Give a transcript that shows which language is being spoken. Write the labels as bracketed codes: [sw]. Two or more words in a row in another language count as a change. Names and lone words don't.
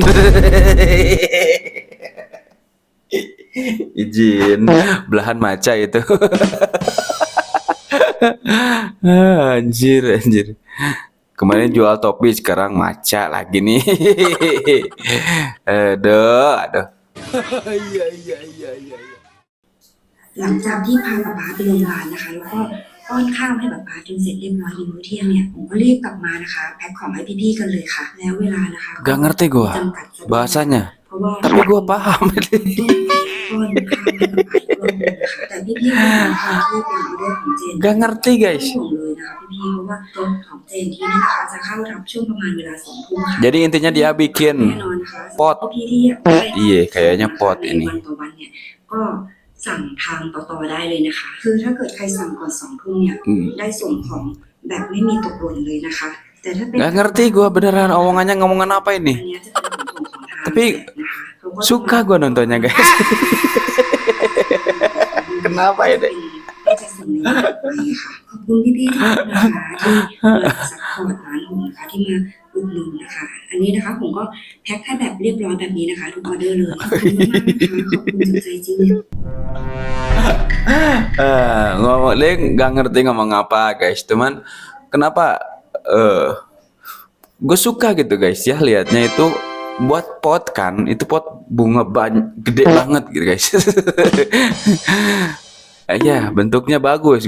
[id] Izin, belahan maca itu. Anjir. Kemarin jual topi, sekarang maca lagi nih. Aduh. [th] หลังจากที่พาป๊าป๊าไปโรงพยาบาลนะคะแล้วก็ป้อนข้าวให้ป๊าป๊าจนเสร็จเรียบร้อยในมื้อเที่ยงเนี่ยผมก็รีบกลับมานะคะแพ็คของให้พี่ๆกันเลยค่ะแล้วเวลานะคะ [id] Gak ngerti gua [th] จำกัดสะดวก [id] bahasanya, [th] เพราะว่า [id] tapi gua paham. [th] ต้องป้อนข้าวให้ป๊าป๊าอีกรอบนึงนะคะแต่พี่ๆคนนะคะที่เป็นออเดอร์ของเจน [id] Gak ngerti [th] ไม่ [id] guys. [th] ห่วงเลยนะคะพี่ๆเพราะว่ารถของเจนที่นี่นะคะจะเข้ารับช่วงประมาณเวลา 2 ทุ่มค่ะ [id] Jadi intinya dia [th] แน่ [id] bikin [th] นอนนะคะ [id] pot. [th] พี่ๆที่อยากได้ [id] Iya, kayaknya pot [th] ใน [id] ini. [th] วันต่อวันเนี่ยก็สั่งทางต่อได้เลยนะคะคือถ้าเกิดใครสั่งก่อน2 ทุ่มเนี่ยได้ส่งของแบบไม่มีตกหล่นเลยนะคะแต่ถ้าเป็น [id] Gak ngerti gua beneran omongannya ngomongan apa ini. [th] อันเนี้ยจะเป็นขนส่งของทาง [id] Tapi [th] นะคะ [id] Suka gua nontonnya, guys. Kenapa ya, Dek? [th] ก็จะส่งในวันต่อไปค่ะขอบคุณพี่ๆทุกคนนะคะที่มาซัพพอร์ตร้านผมนะคะที่มาอุดหนุนนะคะ อันนี้นะคะผมก็แพ็คให้แบบเรียบร้อยแบบนี้นะคะทุกออเดอร์เลยขอบคุณมากๆนะคะขอบคุณจากใจจริง [id] Ngomong dia nggak ngerti ngomong apa, guys. Cuman kenapa gue suka gitu, guys, ya liatnya itu buat pot kan, itu pot bunga gede banget gitu, guys. Ya bentuknya bagus.